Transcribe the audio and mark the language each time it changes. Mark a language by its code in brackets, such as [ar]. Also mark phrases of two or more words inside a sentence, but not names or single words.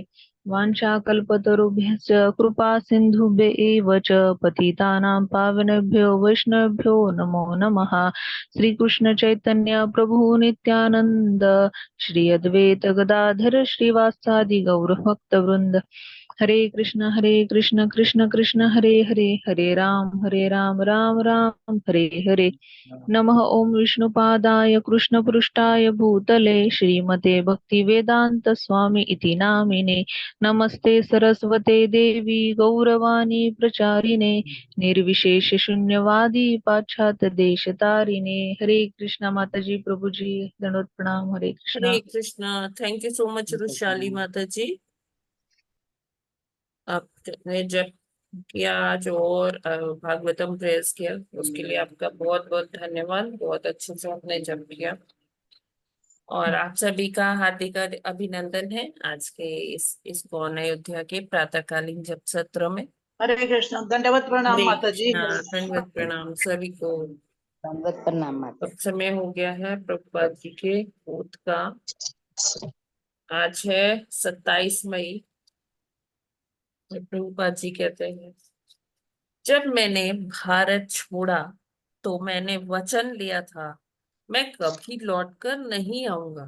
[sa] वाञ्छाकल्पतरुभ्यश्च कृपा सिन्धुभ्य एव च पतितानां पावनेभ्यो वैष्णवेभ्यो नमो नमः। श्रीकृष्ण चैतन्य प्रभु नित्यानंद श्री अद्वैत गदाधर श्रीवासादि गौर भक्तवृंद। हरे कृष्ण कृष्ण कृष्ण हरे हरे हरे राम राम राम हरे हरे। नमः ओम विष्णुपादाय कृष्णपृष्ठाय भूतले श्रीमते भक्तिवेदांत स्वामी इति नामिने। नमस्ते सरस्वते देवी गौरवाणी प्रचारिणे निर्विशेष शून्यवादी पाश्चात्य देश तारिणे। [hi] हरे कृष्णा माता जी प्रभु जी दंडवत प्रणाम। हरे कृष्णा। हरे कृष्णा। [en] thank you so much [hi] रुशाली माता जी। आपने जब किया आज और भागवतम प्रेयर्स किया उसके लिए आपका बहुत बहुत धन्यवाद। बहुत अच्छे से आपने जप किया और आप सभी का हार्दिक अभिनंदन है आज के इस गौण अयोध्या के प्रातःकालीन जप सत्र में। हरे कृष्ण। दंडवत प्रणाम हरे माता जी। कृष्णा। दंडवत प्रणाम सभी को। दंडवत प्रणाम माता। अब समय हो गया है प्रभुपाद जी के ओथ का। आज है 27 मई। प्रभुपाद जी कहते हैं, जब मैंने भारत छोड़ा तो मैंने वचन लिया था मैं कभी लौटकर नहीं आऊंगा।